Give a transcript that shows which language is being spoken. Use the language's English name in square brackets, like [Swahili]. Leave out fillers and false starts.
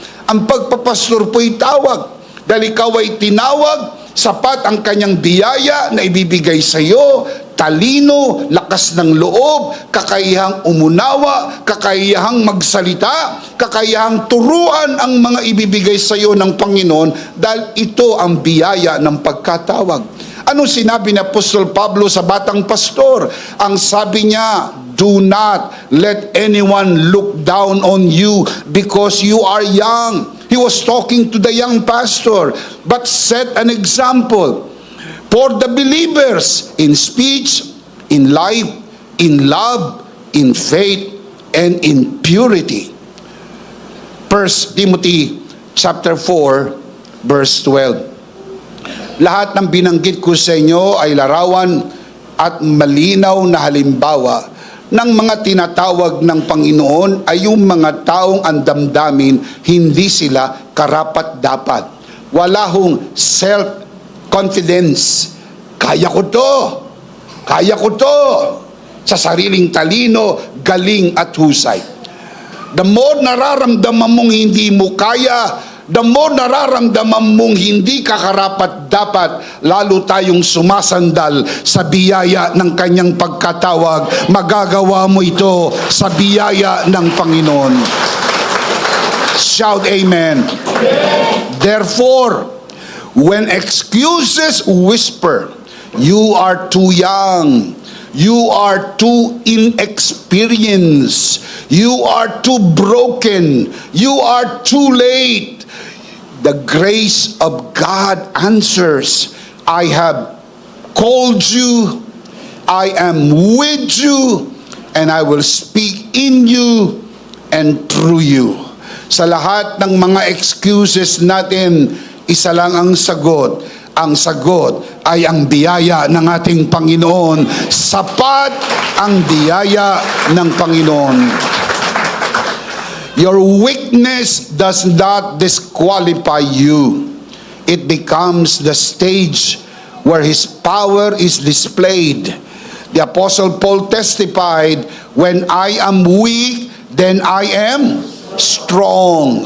[Filipino] Ang pagpapastor po ay tawag. Dahil ikaw ay tinawag, sapat ang kanyang biyaya na ibibigay sa iyo, talino, lakas ng loob, kakayahang umunawa, kakayahang magsalita, kakayahang turuan ang mga ibibigay sa iyo ng Panginoon dahil ito ang biyaya ng pagkatawag. Anong sinabi ni Apostol Pablo sa batang pastor? Ang sabi niya, [English] do not let anyone look down on you because you are young. He was talking to the young pastor, but set an example for the believers in speech, in life, in love, in faith, and in purity. 1 Timothy chapter 4, verse 12. [Filipino] Lahat ng binanggit ko sa inyo ay larawan at malinaw na halimbawa ng mga tinatawag ng Panginoon ay yung mga taong ang damdamin, hindi sila karapat-dapat. Wala hong self-confidence. Kaya ko to. Kaya ko to. Sa sariling talino, galing at husay. [English] The more [Filipino] nararamdaman mong hindi mo kaya, [English] the more [Filipino] nararamdaman mong hindi ka karapat-dapat, lalo tayong sumasandal sa biyaya ng kanyang pagkatawag. Magagawa mo ito sa biyaya ng Panginoon. [English] Shout amen. Therefore, when excuses whisper, you are too young, you are too inexperienced, you are too broken, you are too late, the grace of God answers, I have called you, I am with you, and I will speak in you and through you. [Filipino] Sa lahat ng mga excuses natin, isa lang ang sagot. Ang sagot ay ang biyaya ng ating Panginoon. Sapat ang biyaya ng Panginoon. [English] Your weakness does not disqualify you. It becomes the stage where His power is displayed. The Apostle Paul testified, when I am weak, then I am strong.